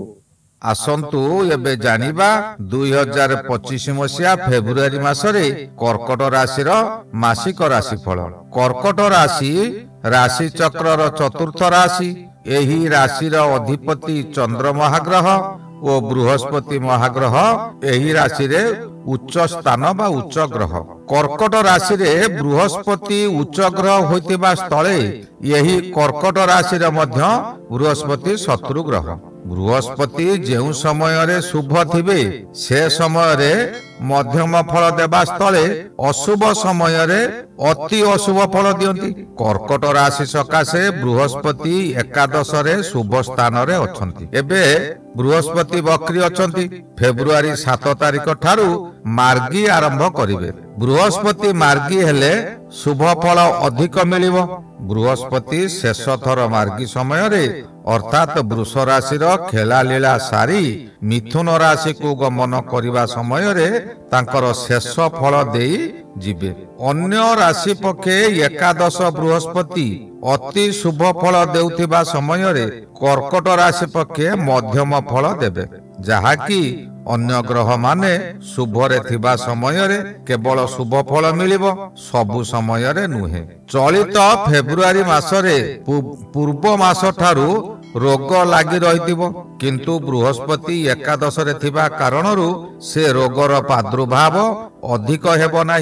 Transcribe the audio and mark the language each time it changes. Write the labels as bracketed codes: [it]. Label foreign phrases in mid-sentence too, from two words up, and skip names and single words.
[or] ଆସନ୍ତୁ ଏବେ ଜାଣିବା 2025 ମସିହା ଫେବୃଆରୀ ମାସରେ କର୍କଟ ରାଶି ମାସିକ ରାଶିଫଳ। କର୍କଟ ରାଶି ରାଶି ଚକ୍ରର ଚତୁର୍ଥ ରାଶି। ଏହି ରାଶି ଅଧିପତି ଚନ୍ଦ୍ର ମହାଗ୍ରହ ଓ ବୃହସ୍ପତି ମହାଗ୍ରହ ଏହି ରାଶି ରେ ଉଚ୍ଚ ସ୍ଥାନ ବା ଉଚ୍ଚ ଗ୍ରହ। କର୍କଟ ରାଶି ରେ ବୃହସ୍ପତି ଉଚ୍ଚ ଗ୍ରହ ହୋଇଥିବା ସ୍ଥଳେ ଏହି କର୍କଟ ରାଶି ରେ ମଧ୍ୟ ବୃହସ୍ପତି ଶତ୍ରୁ ଗ୍ରହ। ବୃହସ୍ପତି ଯେଉଁ ସମୟ ରେ ଶୁଭ ଥିବେ ସେ ସମୟ ରେ ମଧ୍ୟମ ଫଳ ଦେବା ସ୍ଥଳେ ଅଶୁଭ ସମୟ ରେ ଅତି ଅଶୁଭ ଫଳ ଦିଅନ୍ତି। କର୍କଟ ରାଶି ସକାଶେ ବୃହସ୍ପତି ଏକାଦଶ ରେ ଶୁଭ ସ୍ଥାନ ରେ ଅଛନ୍ତି। ଏବେ ବୃହସ୍ପତି ବକ୍ରୀ ଅଛନ୍ତି। ଫେବୃଆରୀ 7 ତାରିଖ ଠାରୁ ମାର୍ଗୀ ଆରମ୍ଭ କରିବେ। ବୃହସ୍ପତି ମାର୍ଗୀ ହେଲେ ଶୁଭ ଫଳ ଅଧିକ ମିଳିବ। ବୃହସ୍ପତି ଶେଷ ଥର ମାର୍ଗୀ ସମୟ ରେ ଅର୍ଥାତ ବୃଷ ରାଶି ଖେଳା ଲୀଳା ସାରି ମିଥୁନ ରାଶି କୁ ଗମନ କରିବା ସମୟ ରେ ତାଙ୍କର ଶେଷ ଫଳ ଦେଇ ଯିବେ। ଅନ୍ୟ ରାଶି ପକ୍ଷେ ଏକାଦଶ ବୃହସ୍ପତି ଅତି ଶୁଭ ଫଳ ଦେଉଥିବା ସମୟ ରେ କର୍କଟ ରାଶି ପକ୍ଷେ ମଧ୍ୟମ ଫଳ ଦେବେ, ଯାହା କି ଅନ୍ୟ ଗ୍ରହ ମାନେ ଶୁଭ ରେ ଥିବା ସମୟ ରେ କେବଳ ଶୁଭ ଫଳ ମିଳିବ, ସବୁ ସମୟ ରେ ନୁହେଁ। ଚଳିତ ଫେବୃଆରୀ ମାସରେ ପୂର୍ବ ମାସ ଠାରୁ ରୋଗ ଲାଗି ରହିଥିବ, କିନ୍ତୁ ବୃହସ୍ପତି ଏକାଦଶ ରେ ଥିବା କାରଣରୁ ସେ ରୋଗର ପ୍ରାଦୁର୍ଭାବ ଅଧିକ ହେବ ନାହିଁ।